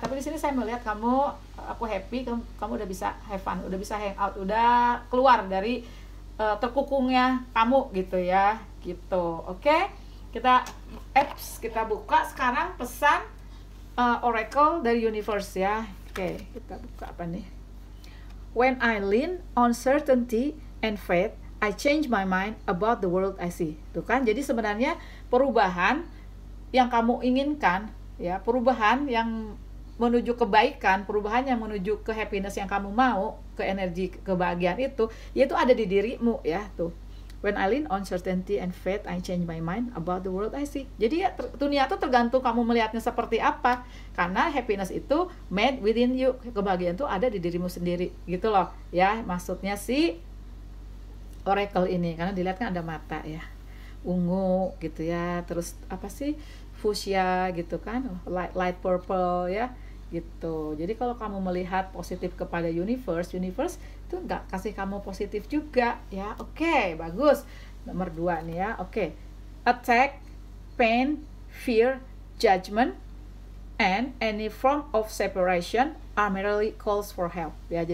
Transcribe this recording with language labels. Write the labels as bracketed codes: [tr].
[id] Tapi di sini saya melihat aku happy, kamu udah bisa have fun, udah bisa hang out, udah keluar dari terkukungnya kamu gitu ya gitu. Oke, kita buka sekarang pesan oracle dari universe ya. Oke, kita buka apa nih? [en] When I lean on certainty and faith, I change my mind about the world I see. [id] Tuh kan, jadi sebenarnya perubahan yang kamu inginkan, ya, perubahan yang menuju kebaikan, perubahan yang menuju ke happiness yang kamu mau, ke energi kebahagiaan itu, yaitu ada di dirimu ya, tuh. [en] When I lean on certainty and faith, I change my mind about the world I see. [id] Jadi ya, dunia itu tergantung kamu melihatnya seperti apa. [en] Karena happiness itu made within you. [id] Kebahagiaan itu ada di dirimu sendiri, gitu loh. Ya, maksudnya si oracle ini, karena dilihat kan ada mata ya, ungu gitu ya, terus apa sih, fuchsia gitu kan, light purple ya gitu. Jadi kalau kamu melihat positif kepada universe itu nggak kasih kamu positif juga ya. Oke, bagus. Nomor 2 nih ya. Oke. [en] Attack, pain, fear, judgment, and any form of separation are merely calls for help ya.